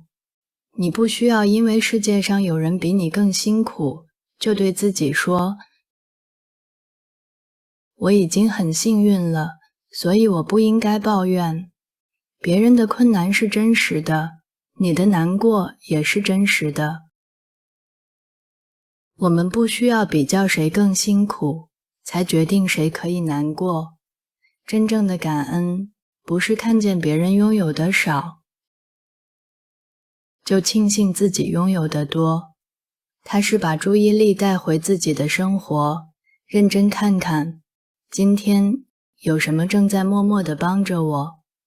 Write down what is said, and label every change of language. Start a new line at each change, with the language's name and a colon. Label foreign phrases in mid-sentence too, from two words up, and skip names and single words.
Chinese: 你不需要因為世界上有人比你更辛苦，就對自己說，我已經很幸運了，所以我不應該抱怨。別人的困難是真實的，你的難過也是真實的。我們不需要比較誰更辛苦，才決定誰可以難過。真正的感恩，不是看見別人擁有的少，就慶幸自己擁有的多。它是把注意力帶回自己的生活，認真看看，今天有什麼正在默默地幫着我。